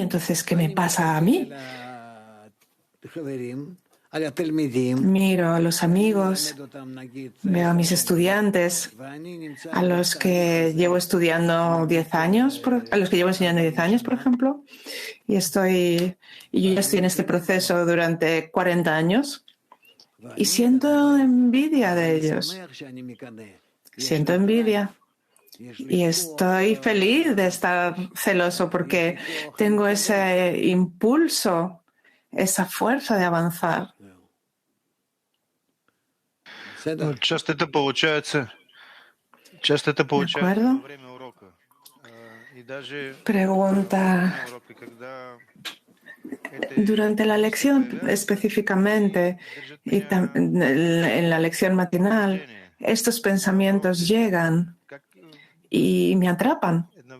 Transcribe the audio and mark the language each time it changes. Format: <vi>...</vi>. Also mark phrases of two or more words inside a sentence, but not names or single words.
<es>Entonces, ¿qué me pasa a mí? Miro a los amigos, veo a mis estudiantes, a los que llevo estudiando 10 años, a los que llevo enseñando 10 años, por ejemplo, y yo ya estoy en este proceso durante 40 años. Y siento envidia de ellos. Siento envidia. Y estoy feliz de estar celoso porque tengo ese impulso, esa fuerza de avanzar.</es> <ru>Часто это получается</ru> <es>¿De acuerdo? Pregunta. Durante la lección específicamente y en la lección matinal, estos pensamientos llegan y me atrapan.</es>